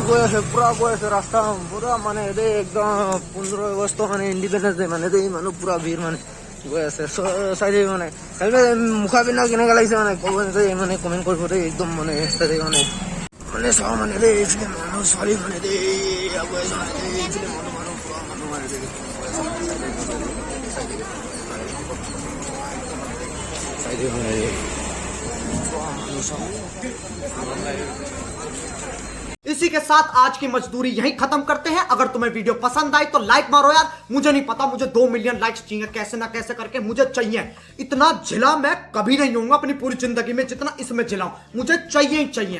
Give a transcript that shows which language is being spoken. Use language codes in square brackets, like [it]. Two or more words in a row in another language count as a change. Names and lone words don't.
[as] গৈ আছে পুৰা গৈ আছে ৰাস্তা পুৰা মানে দেই একদম 15 আগষ্ট মানে [en] Independence Day [as] মানে দেই মানুহ পুৰা ভিৰ মানে গৈ আছে চাই দেই মানে মুখা পিন্ধা কেনেকুৱা লাগিছে মানে ক'ব দেই মানে কমেণ্ট কৰিব দেই একদম মানে চাই মানে চাওঁ মানে দেই এইফালে মানুহ ছোৱালী মানে দেই গৈ আছে মানে দেই এইফালে মানুহ পুৰা মানুহ মানে দেই চাই [hi] इसी के साथ आज की मजदूरी यहीं खत्म करते हैं। अगर तुम्हें वीडियो पसंद आई तो लाइक मारो यार। मुझे नहीं पता, मुझे 2 [en] million likes [hi] चाहिए, कैसे ना कैसे करके मुझे चाहिए। इतना जिला मैं कभी नहीं होऊंगा अपनी पूरी जिंदगी में जितना इसमें जिलाऊं, मुझे चाहिए ही चाहिए।